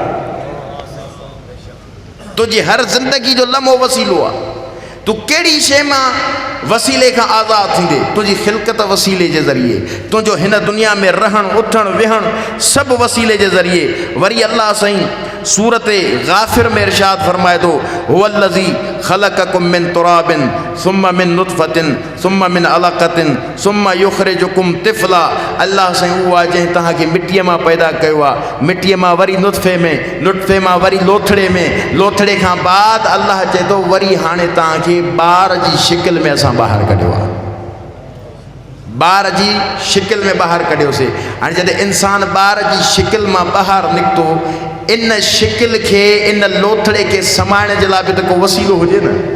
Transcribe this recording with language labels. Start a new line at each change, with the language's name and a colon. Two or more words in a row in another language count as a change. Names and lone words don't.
Sindhi: तुझी हर ज़िंदगी जो लम्हो वसीलो आहे तूं कहिड़ी शइ मां वसीले खां आज़ादु थींदे तुंहिंजी ख़िलक़त वसीले जे ज़रिए तुंहिंजो हिन दुनिया में रहणु उथणु विहणु सभु वसीले जे ज़रिए वरी अल्लाह साईं सूरत गाफ़िर में इरशाद फरमाए थो
Arabic: هو الذي خلقكم من تراب ثم من نطفة ثم من علقة ثم يخرجكم طفلا
Sindhi: अल्लाह साईं उहो आहे जंहिं तव्हांखे मिट्टीअ मां पैदा कयो आहे मिट्टीअ मां वरी नुतफ़े मां वरी लोथड़े खां बाद अल्लाह चए थो वरी हाणे तव्हांखे ॿार जी शिकिल में असां ॿाहिरि कढियो आहे ॿार जी शिकिल में ॿाहिरि कढियोसीं हाणे जॾहिं इंसान ॿार जी शिकिल मां ॿाहिरि निकितो इन शिकिल खे इन लोथड़े खे समाइण जे लाइ बि त को वसीलो हुजे न